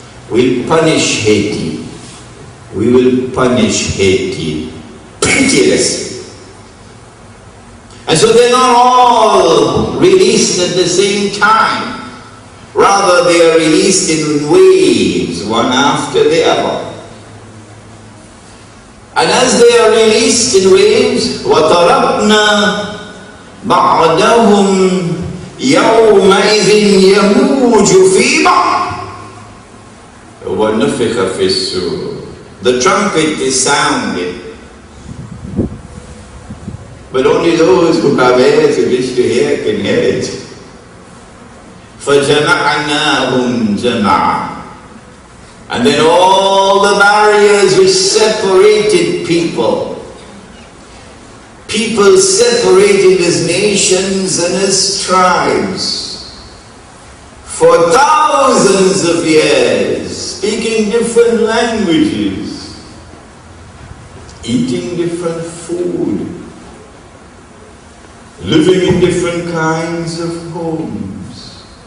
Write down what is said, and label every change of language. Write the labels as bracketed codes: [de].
[en] We'll punish Haiti. We will punish Haiti pitilessly. And so they're not all released at the same time. Rather, they are released in waves, one after the other. And as they are released in waves, وَتَرَكْنَا بَعْدَهُمْ يَوْمَئِذٍ يَمُوجُ فِي بَعْضٍ وَنُفِخَ فِي الصُّورِ. The trumpet is sounded, but only those who have ears to wish to hear can hear it. [ar] فَجَمَعْنَاهُمْ جَمَعًا. [en] And then all the barriers which separated people separated as nations and as tribes for thousands of years, speaking different languages, eating different food, living in different kinds of homes.